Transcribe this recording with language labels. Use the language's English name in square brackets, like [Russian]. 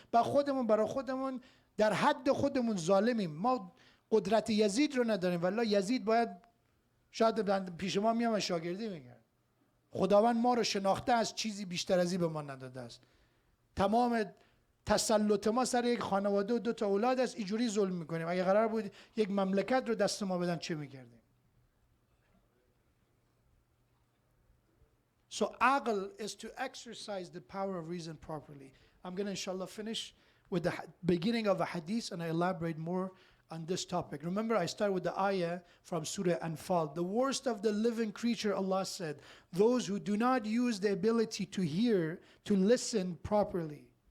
[Persian] با خودمون برای خودمون در حد خودمون ظالمیم. ما قدرت یزید رو نداریم. والله یزید باید شاید پیش ما میام شاگردی میکرد. خداوند ما رو شناخته از چیزی بیشتر از این به ما نداده است. تمام تسلط ما سر یک خانواده و 2 اولاد است. اینجوری ظلم میکنیم. اگه قرار بود یک مملکت رو دست ما بدن چه میکردیم؟ [English] So aql is to exercise the power of reason properly. I'm going to inshallah finish with the beginning of a hadith and I elaborate more on this topic. Remember, I start with the ayah from Surah Anfal. The worst of the living creature, Allah said, those who do not use the ability to hear, to listen properly.